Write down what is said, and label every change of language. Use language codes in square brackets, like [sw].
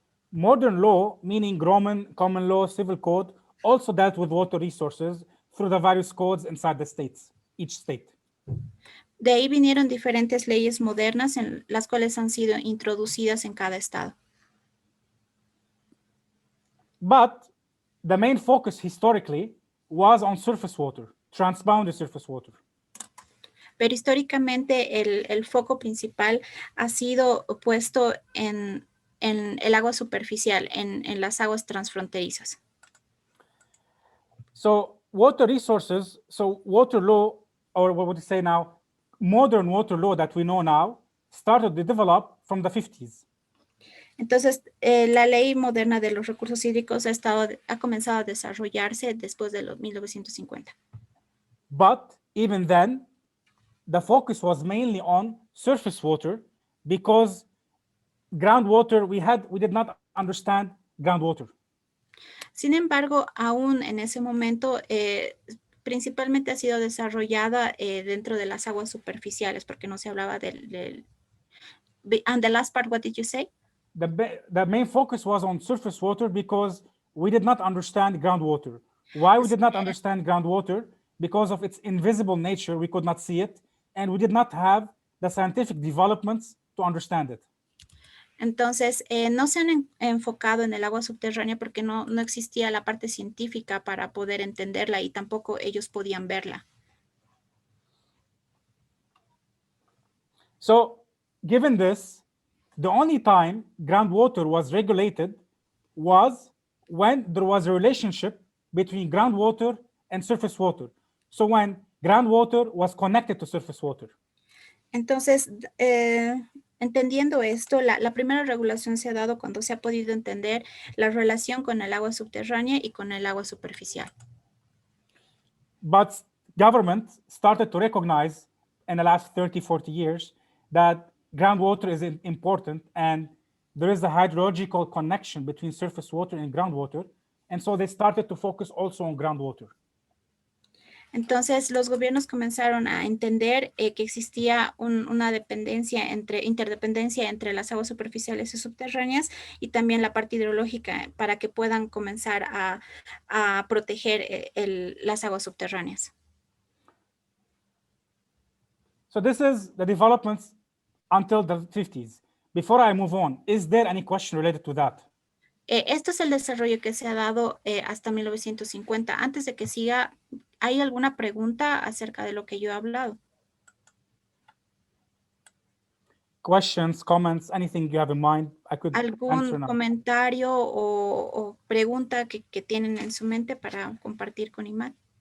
[en] Modern law, meaning Roman common law, civil code, also dealt with water resources through the various codes inside the states, each state. [es] De ahí vinieron diferentes leyes modernas en las cuales han sido introducidas en cada estado. [en] But the main focus historically was on surface water, transboundary surface water. [es] Pero históricamente el foco principal ha sido puesto en el agua superficial, en las aguas transfronterizas. [en] So water resources, so water law, or what would you say now, modern water law that we know now, started to develop from the 50s. [es] Entonces, la ley moderna de los recursos hídricos ha comenzado a desarrollarse después de los 1950. [en] But even then, the focus was mainly on surface water because groundwater, we did not understand groundwater. [es] Sin embargo, aún en ese momento, principalmente ha sido desarrollada dentro de las aguas superficiales, porque no se hablaba del... [en] And the last part, what did you say? The main focus was on surface water because we did not understand groundwater. Why we did not understand groundwater? Because of its invisible nature, we could not see it, and we did not have the scientific developments to understand it. [es] Entonces, no se han enfocado en el agua subterránea porque no existía la parte científica para poder entenderla y tampoco ellos podían verla. [en] So, given this, the only time groundwater was regulated was when there was a relationship between groundwater and surface water. So when groundwater was connected to surface water. [es] Entonces, entendiendo esto, la primera regulación se ha dado cuando se ha podido entender la relación con el agua subterránea y con el agua superficial. [en] But government started to recognize in the last 30, 40 years that groundwater is important and there is a hydrological connection between surface water and groundwater. And so they started to focus also on groundwater. [es] Entonces, los gobiernos comenzaron a entender que existía una interdependencia entre las aguas superficiales y subterráneas y también la parte hidrológica para que puedan comenzar a proteger las aguas subterráneas. [en] So this is the developments until the 50s. Before I move on, is there any question related to that? [es] Esto es el desarrollo que se ha dado hasta 1950. Antes de que siga, ¿hay alguna pregunta acerca de lo que yo he hablado? [en] Questions, comments, anything you have in mind? I could answer [es] ¿Algún [en] now. [es] comentario o pregunta que tienen en su mente para compartir con Imad?